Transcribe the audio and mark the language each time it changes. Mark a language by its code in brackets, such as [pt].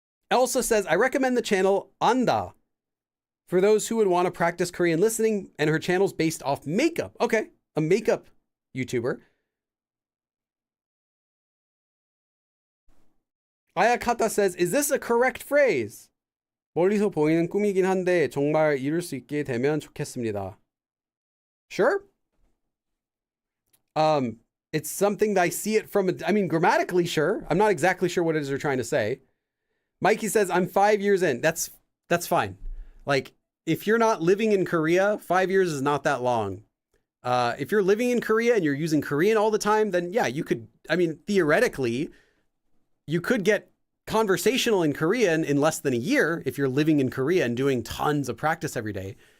[en] Elsa says, I recommend the channel Anda for those who would want to practice Korean listening, and her channel's based off makeup. Okay, a makeup YouTuber. Ayakata says, is this a correct phrase? [ko] 멀리서 보이는 꿈이긴 한데 정말 이룰 수 있게 되면 좋겠습니다. [en] Sure. It's something that I see it from, I mean, grammatically, sure. I'm not exactly sure what it is they're trying to say. Mikey says, I'm 5 years in. That's fine. Like, if you're not living in Korea, 5 years is not that long. If you're living in Korea and you're using Korean all the time, then yeah, you could, I mean, theoretically, you could get conversational in Korean in less than a year if you're living in Korea and doing tons of practice every day.